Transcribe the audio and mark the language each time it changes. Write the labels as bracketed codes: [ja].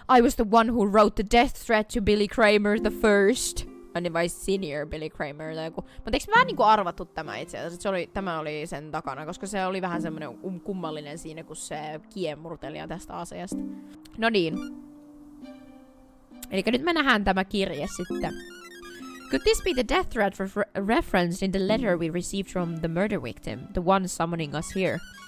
[en] I was the one who wrote the death threat to Billy Kramer the first. [fi] Vai senior Billy Kramer tai joku. Mutta eikö vähän niinku arvattu tämä itse asiassa? Tämä oli sen takana, koska se oli vähän semmonen kummallinen siinä, kun se kiemurteli tästä asiasta. No niin. Elikkä nyt me nähdään tämä kirje sitten. [en] Could this be the death threat referenced in the letter we received from the murder victim, the one summoning us here?